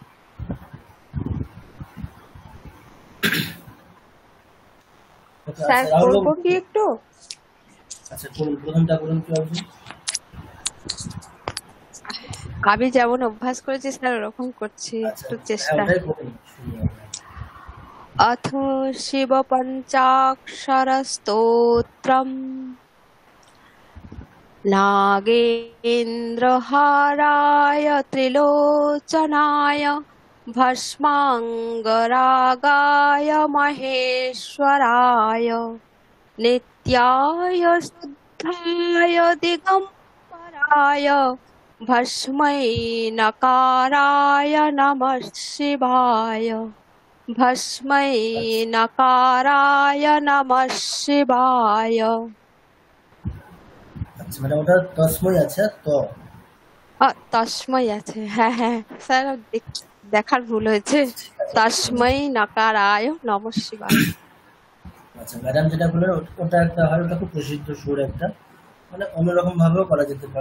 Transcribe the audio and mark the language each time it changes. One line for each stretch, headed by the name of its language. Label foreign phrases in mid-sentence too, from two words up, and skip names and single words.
Bangla: স্যার করবো কি একটু? আচ্ছা, করুন, প্রথমটা করুন কি আপনি? আমি যেমন অভ্যাস করেছি স্যার ওরকম করছি, একটু চেষ্টা।
Sanskrit: अथ शिवपञ्चाक्षरस्तोत्रम् नागेन्द्रहाराय त्रिलोचनाय भस्माङ्गरागाय महेश्वराय नित्याय शुद्धाय दिगम्बराय भस्मै नकाराय नमः शिवाय भस्मै नकाराय नमः शिवाय।
Bangla: আচ্ছা ম্যাডাম, ওটা তসময় আছে তো? তস্মৈ আছে, হ্যাঁ হ্যাঁ স্যার, দেখার ভুল হয়েছে।
Sanskrit: তস্মৈ নকারায় নমঃ শিবায়।
Bangla: আচ্ছা ম্যাডাম যেটা বললেন ওটা একটা হয়, ওটা খুব প্রসিদ্ধ সুর একটা, মানে অন্যরকম ভাবেও করা যেতে পারে।